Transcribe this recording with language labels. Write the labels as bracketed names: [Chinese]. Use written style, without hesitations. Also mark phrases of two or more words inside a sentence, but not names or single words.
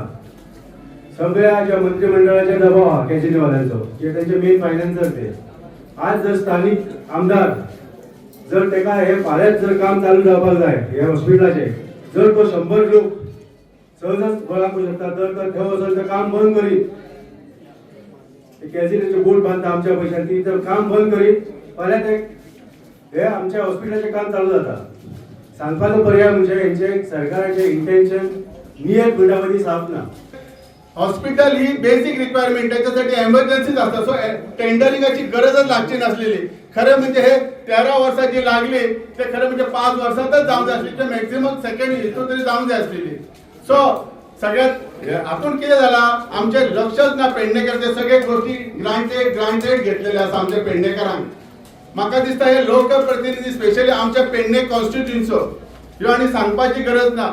[Konkani] सगळ्या ज्या मंत्रिमंडळाचे दबाव आहा कॅझिनो वाल्यांचो, जे त्यांचे [English] main financier [Konkani] ते आज जर स्थानिक आमदार जर तेका हे फाल्याच जर काम चालू जावपाक जाय हे हॉस्पिटलाचे, जर तो 100 लोक सहजच गोळा करू शकता तर थंय वचून तें काम बंद करीत, कॅझिनोची बोट बांधता आमच्या पैशान ती जर काम बंद करीत फाल्यां ते हे आमच्या हॉस्पिटलाचें काम चालू जाता। सांगपाचो पर्याय म्हणजे हेंचे सरकाराचे इंटेन्शन नियत मिनिटांमदी साफ ना। [Marathi] हॉस्पिटल ही [English] basic requirement, [Marathi] त्याच्यासाठी एमर्जन्सीज असतात, सो टेंडरिंगाची गरजच लागची नसलेली। [Konkani] खरं म्हणजे हे 13 वर्षात जे लागले ते खरं म्हणजे 5 वर्षातच जाऊन जाय आसली, ते [English] maximum second [Konkani] हितून तरी जाऊन जाय आसलेली। सो सगळ्यात हातून कितें जाला, आमचे लक्षच ना पेडणेकरचे सगळे गोष्टी ग्रांटेड घेतलेले आसा आमच्या पेडणेकरांक। म्हाका दिसता हे लोकप्रतिनिधी स्पेशली आमच्या पेडणे कॉन्स्टिट्युएन्सीचो ह्यो आनी सांगपाची गरज ना।